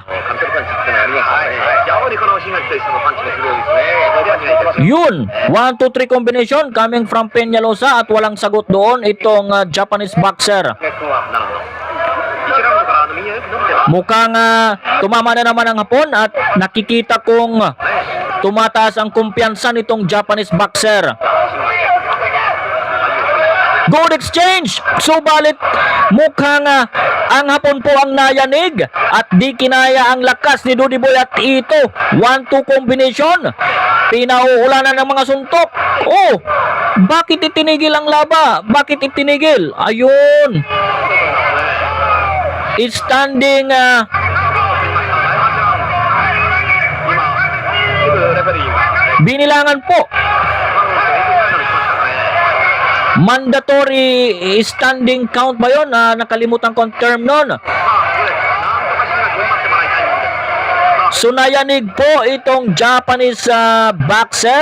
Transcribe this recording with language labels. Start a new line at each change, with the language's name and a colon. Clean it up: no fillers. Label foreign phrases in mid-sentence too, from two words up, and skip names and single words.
Japanese: カントルパンチってのがありますからね非常にこの新垣選手のパンチがすごいですねこれは苦いです
Filipino: Yun, 1-2-3
English: combination coming from
Filipino: Peñalosa at walang sagot doon itong
English: Japanese boxer.
Japanese: 新垣君はなるほど1ラウンドから右がよく伸びてます
Filipino: Mukhang tumama na naman ang hapon at nakikita kong tumataas ang kumpiyansa nitong
English: Japanese boxer. Good exchange!
Filipino: Subalit mukhang ang hapon po ang nayanig at di kinaya ang lakas ni Dodi Boy at ito 1-2 combination. Pinauulanan ng mga suntok. Oh, bakit itinigil ang laba? Bakit itinigil? Ayun. standing
Japanese: レフェリーが
Filipino: binilangan po.
English: Mandatory standing count ba yun?
Filipino: Nakalimutan ko ang term nun. So nayanig po itong
English: Japanese boxer.